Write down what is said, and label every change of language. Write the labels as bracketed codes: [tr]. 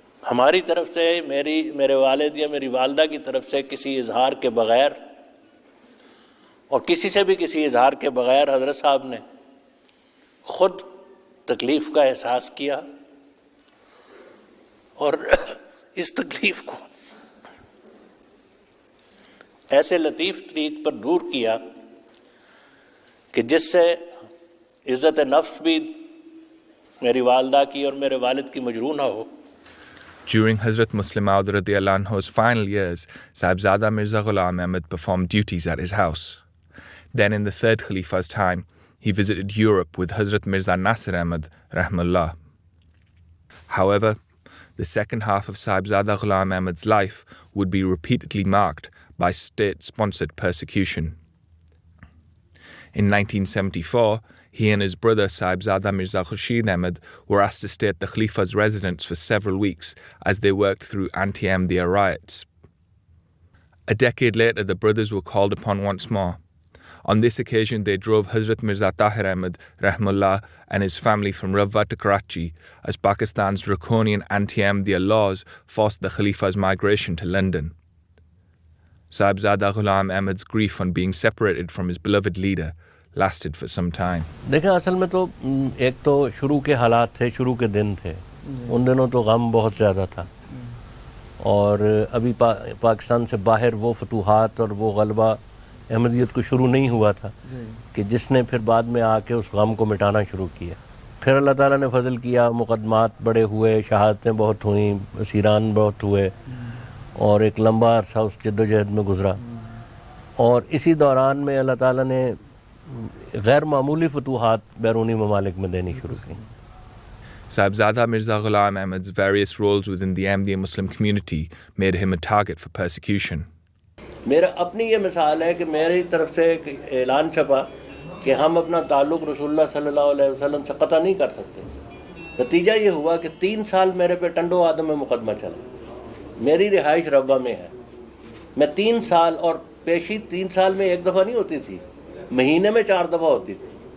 [ur] ہماری طرف سے میرے والد یا میری والدہ کی طرف سے کسی اظہار کے بغیر اور کسی سے بھی کسی اظہار کے بغیر حضرت صاحب نے خود تکلیف کا احساس کیا اور اس تکلیف کو ایسے لطیف طریق پر دور کیا کہ جس سے عزت نفس بھی میری والدہ کی اور میرے والد کی مجروح نہ ہو. [en] During Hazrat Muslim Maud radiyallahu anhu's final years, Sahibzada Mirza Ghulam Ahmad performed duties at his house. Then in the third Khalifa's time, he visited Europe with Hazrat Mirza Nasir Ahmad rahimahullah. However, the second half of Sahibzada Ghulam Ahmad's life would be repeatedly marked by state-sponsored persecution. In 1974, he and his brother Sahibzada Mirza Khurshid Ahmad were asked to stay at the Khalifa's residence for several weeks as they worked through anti-Ahmadiyya riots. A decade later, the brothers were called upon once more. On this occasion, they drove Hazrat Mirza Tahir Ahmad rahimahullah and his family from Rawat to Karachi as Pakistan's draconian anti-Ahmadiyya laws forced the Khalifa's migration to London. Sahibzada Ghulam Ahmad's grief on being separated from his beloved leader lasted for some time. [ur] دیکھیں اصل میں تو ایک تو شروع کے حالات تھے، شروع کے دن تھے، ان دنوں تو غم بہت زیادہ تھا، اور ابھی پاکستان سے باہر وہ فتوحات اور وہ غلبہ احمدیت کو شروع نہیں ہوا تھا کہ جس نے پھر بعد میں آ کے اس غم کو مٹانا شروع کیا. پھر اللہ تعالیٰ نے فضل کیا، مقدمات بڑے ہوئے، شہادتیں بہت ہوئیں، اسیران بہت ہوئے، اور ایک لمبا عرصہ اس جد و جہد میں گزرا. اور اسی دوران میں اللہ تعالیٰ نے غیر معمولی فتوحات بیرونی ممالک میں دینی شروع کی. [en] Sahibzada Mirza Ghulam Ahmad's various roles within the Ahmadiyya Muslim community made him a target for persecution. [ur] میرا اپنی یہ مثال ہے کہ میری طرف سے ایک اعلان چھپا کہ ہم اپنا تعلق رسول اللہ صلی اللہ علیہ وسلم سے قطع نہیں کر سکتے. نتیجہ یہ ہوا کہ 3 سال میرے پہ ٹنڈو آدم میں مقدمہ چلا. میری رہائش ربوہ میں ہے. میں 3 سال اور پیشی 3 سال میں 1 دفعہ نہیں ہوتی تھی, مہینے میں 4 دفعہ ہوتی تھی.